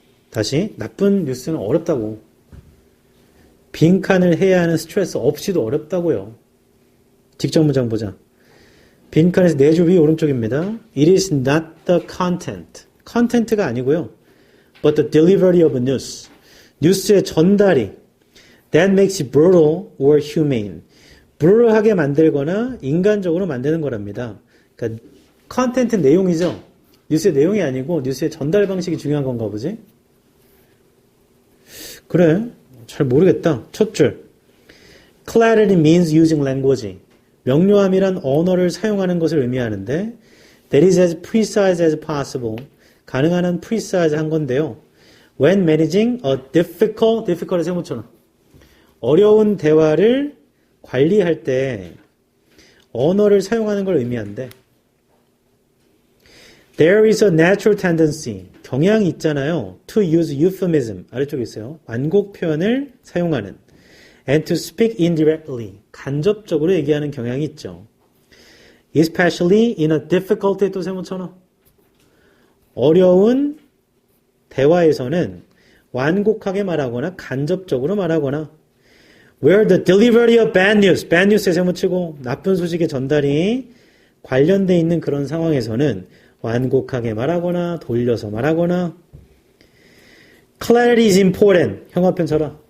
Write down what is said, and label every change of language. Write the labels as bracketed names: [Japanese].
[Korean] 다시, 나쁜 뉴스는 어렵다고. 빈칸을 해야 하는 스트레스 없이도 어렵다고요. 직접 문장 보자. 빈칸에서 네 줄 위 오른쪽입니다. [English] It is not the content. [Korean] content가 아니고요. [English] But the delivery of a news. [Korean] 뉴스의 전달이 [English] that makes it brutal or humane. [Korean] brutal하게 만들거나 인간적으로 만드는 거랍니다. 그러니까 컨텐트 내용이죠. 뉴스의 내용이 아니고 뉴스의 전달 방식이 중요한 건가 보지? 그래. 잘 모르겠다. 첫 줄. [English] Clarity means using language. [Korean] 명료함이란 언어를 사용하는 것을 의미하는데 [English] that is as precise as possible. [Korean] 가능한 한 precise 한 건데요. [English] When managing a difficult [Korean] 세모처럼 어려운 대화를 관리할 때 언어를 사용하는 걸 의미한대. [English] There is a natural tendency. [Korean] 경향이 있잖아요. [English] To use euphemism. [Korean] 아래쪽에 있어요. 완곡 표현을 사용하는. [English] And to speak indirectly. [Korean] 간접적으로 얘기하는 경향이 있죠. [English] Especially in a difficult [Korean] 또 세모처럼 어려운 대화에서는 완곡하게 말하거나 간접적으로 말하거나 [English] where the delivery of bad news [Korean] 에 세모치고 나쁜 소식의 전달이 관련돼 있는 그런 상황에서는 완곡하게 말하거나 돌려서 말하거나 [English] clarity is important. [Korean] 형아편 쳐라.